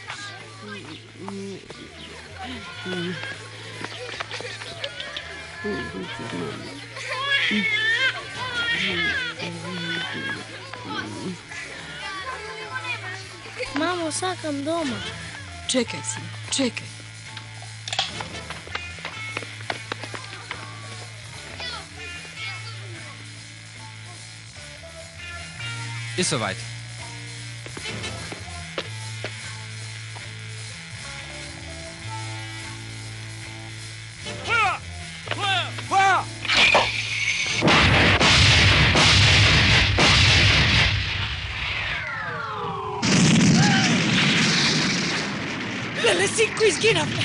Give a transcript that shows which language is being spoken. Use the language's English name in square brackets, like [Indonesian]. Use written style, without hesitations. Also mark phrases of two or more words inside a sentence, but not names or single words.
[Macedonian] Мамо, сакам дома. Чекај си, чекај. [German] Ist soweit. Feuer! Feuer! Feuer! [Macedonian] Леле, синко, изгинавме!